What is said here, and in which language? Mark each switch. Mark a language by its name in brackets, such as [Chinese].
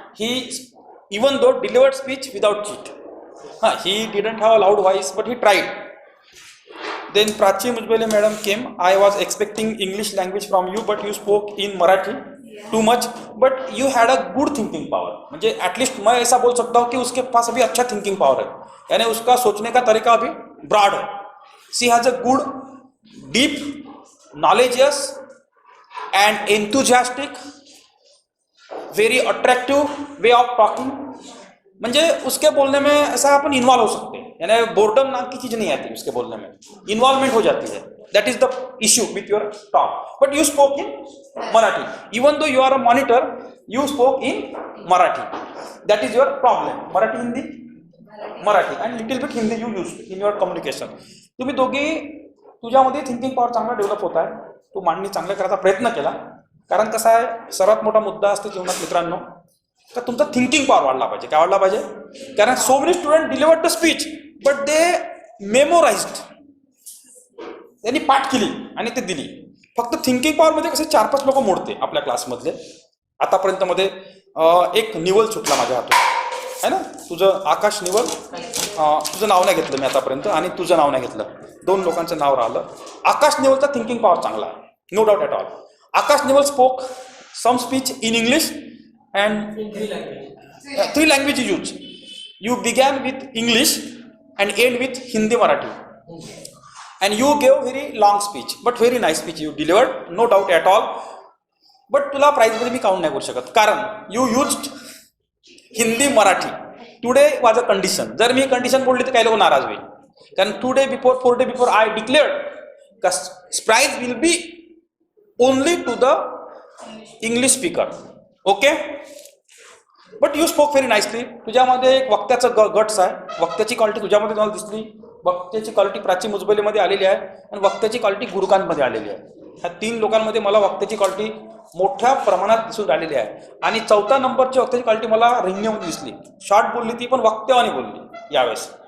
[English] He, even though delivered speech without cheat. He didn't have a loud voice, but he tried. Then Prachi Mujbele madam came. I was expecting English language from you, but you spoke in Marathi too much. But you had a good thinking power. [Hindi] म्हणजे [English] at least [Hindi] मैं ऐसा बोल सकता हूँ कि उसके पास अभी अच्छा thinking power है. यानी उसका सोचने का तरीका अभी broad है. [English] She has a good, deep, knowledgeous and enthusiastic, very attractive way of talking. [Hindi] म्हणजे उसके बोलने में ऐसा अपन इन्वॉल्व हो सकते हैं, यानी बोर्डम नाम की चीज नहीं आती उसके बोलने में, इन्वॉल्वमेंट हो जाती है. [English] That is the issue with your talk. But you spoke in Marathi. Even though you are a monitor, you spoke in Marathi. That is your problem. Marathi Hindi Marathi and little bit Hindi you use in your communication. [Marathi] तुम्ही दोघी, तुझ्यामध्ये thinking power चांगला develop होत आहे. तू मांडणी चांगल्या करायचा प्रयत्न केला. कारण कसं आहे, सर्वात मोठा मुद्दा असतो जीवनात मित्रांनो, तर तुमचा थिंकिंग पॉवर वाढला पाहिजे. काय वाढला पाहिजे? [English] कारण so many student delivered the speech but they memorized. [Marathi] त्यांनी पाठ केली आणि ते दिली. फक्त थिंकिंग पॉवरमध्ये कसे 4-5 लोक मोडते आपल्या क्लासमधले. आतापर्यंत मध्ये एक निवल सुटला माझ्या हातून, है ना. तुझं आकाश निवल, तुझं नाव नाही घेतलं मी आतापर्यंत, आणि तुझं नाव नाही घेतलं. 2 लोकांचं नाव राहिलं. आकाश निवलचा थिंकिंग पॉवर चांगला आहे, [English] No doubt at all. Akash Nival spoke some speech in English and in 3 languages. 3 languages you use. You began with English and end with Hindi Marathi. And you gave very long speech, but very nice speech you delivered, no doubt at all. [Marathi] But तुला price मध्ये मी count नाही करू शकत, कारण [English] you used Hindi Marathi. Today was a condition. [Marathi] जर मी condition बोलली तर काही लोक नाराज होईल. [English] कारण 4 day before I declared prize will be only to the English speaker. Okay? But you spoke very nicely. [Marathi] तुझ्यामध्ये एक वक्त्याचं गट्स आहे. वक्त्याची क्वालिटी तुझ्यामध्ये मला दिसली. वक्त्याची क्वालिटी प्राची मुजबलेमध्ये आलेली आहे आणि वक्त्याची क्वालिटी गुरुकांतमध्ये आलेली आहे. ह्या 3 लोकांमध्ये मला वक्त्याची क्वालिटी मोठ्या प्रमाणात दिसून राहिलेली आहे. आणि 4थ्या नंबरची वक्त्याची क्वालिटी मला रिंगण्यामध्ये दिसली. शॉर्ट बोलली ती, पण वक्त्यावानी बोलली यावेळेस.